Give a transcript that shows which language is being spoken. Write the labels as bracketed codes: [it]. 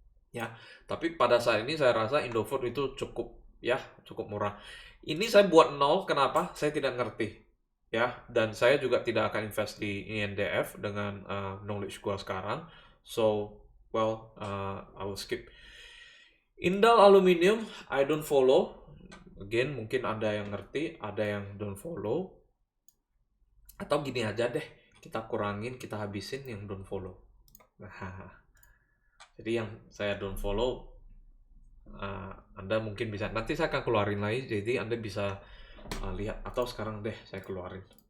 [id] Ya, tapi pada saat ini saya rasa Indofood itu cukup murah. Ini saya buat nol, kenapa? Saya tidak ngerti. Ya, dan saya juga tidak akan invest di INDF dengan knowledge gua sekarang. [en] So, I will skip. Indal Aluminium, I don't follow. [id] Again, mungkin ada yang ngerti, ada yang [en] don't follow. [id] Atau gini aja deh, kita kurangin, kita habisin yang don't follow. Nah, jadi yang saya [en] don't follow, [id] Anda mungkin bisa, nanti saya akan keluarin lagi, jadi Anda bisa lihat, atau sekarang deh saya keluarin.